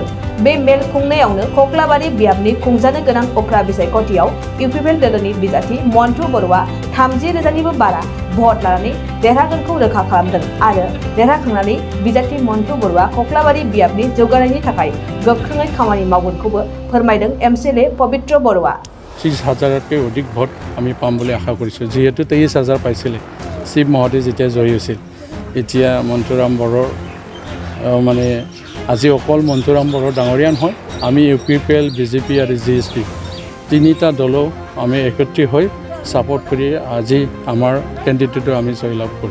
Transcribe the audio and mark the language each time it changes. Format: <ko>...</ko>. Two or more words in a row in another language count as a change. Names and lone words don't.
<brx>बे मेल खुंनायावनो कक्लाबारि बियाबनि खुंजानो गोनां उफ्रा बिसायख'थियाव UPPL दोलोनि बिजाथि मन्टु बर'आ 30,000निबो बारा भट लानानै देरहागोनखौ रोखा खालामदों आरो देरहाखांनानै बिजाथि मन्टु बर'आ कक्लाबारि बियाबनि जौगानायनि थाखाय गोख्रोङै खामानि मावगोनखौबो फोरमायदों MCLA पवित्र बर'आ।</brx> <as>30,000তকৈ অধিক ভোট আমি পাম বুলি আশা কৰিছোঁ। যেহেতু 23,000 পাইছিলে শিৱ মহোদয় যেতিয়া জয়ী হৈছিল, এতিয়া মন্টুৰাম বড়োৰ মানে আজি অকল মন্টুৰাম বড়ো ডাঙৰীয়া নহয়, আমি UPPL BJP আৰু GSP তিনিটা দলো আমি একত্ৰিত হৈ ছাপোৰ্ট কৰি আজি আমাৰ কেণ্ডিডেটটো আমি জয়লাভ কৰোঁ।</as>